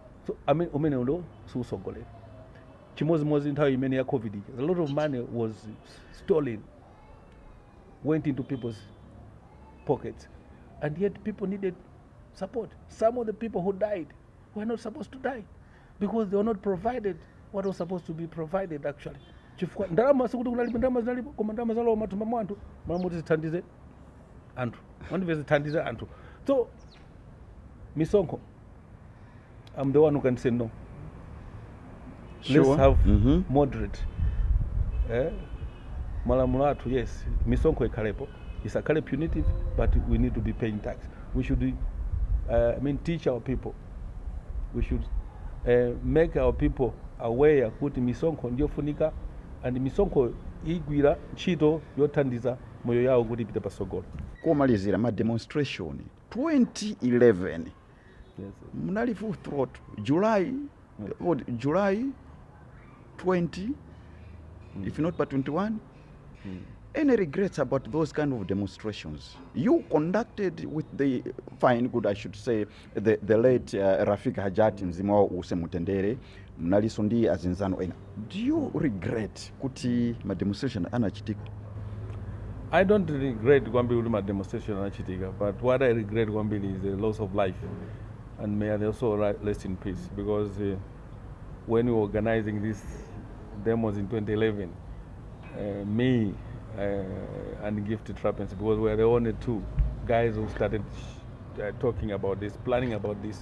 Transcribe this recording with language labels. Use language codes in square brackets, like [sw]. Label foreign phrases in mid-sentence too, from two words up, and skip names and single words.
[en] So [ny] umene ulo susogolera chimozimozi nthawi imene ya [en] COVID a lot of money was stolen, went into people's pockets, and yet people needed support. Some of the people who died were not supposed to die because they were not provided what was supposed to be provided actually. [ny] Chifukwa ndalama sikuti kunalipo ndalama zinalipo koma ndalama zalowa matumba mwa anthu malamuti zithandize anthu wandive zithandize anthu. So misonkho, [en] I'm the one who can say no. Sure. Let's have moderate [ny] malamulo athu. [en] Yes, [ny] misonkho ikhalepo, isakhale [en] punitive, but we need to be paying tax. We should teach our people. We should make our people aware [ny] kuti misonkho ndiyofunika, [en] and [ny] misonkho igwira ntchito yothandiza moyo yawo kuti ipite pasogolo. Komalizira ma demonstration 2011 [en] Yes. munali full throttle July 20 if not by 21. Any regrets about those kind of demonstrations you conducted with the fine good, I should say, the late Rafiki Hajati [ny] mzima wa usemutendere mnaliso ndi azinzano ena? [en] Do you regret [ny] kuti ma demonstration anachitika? [en] I don't regret [ny] kwambiri ma demonstration anachitika, [en] but what I regret kwambiri is the loss of life, and may they also rest in peace, because when we were organizing these demos in 2011, me and Gift Trappings, because we were the only two guys who started talking about this, planning about this.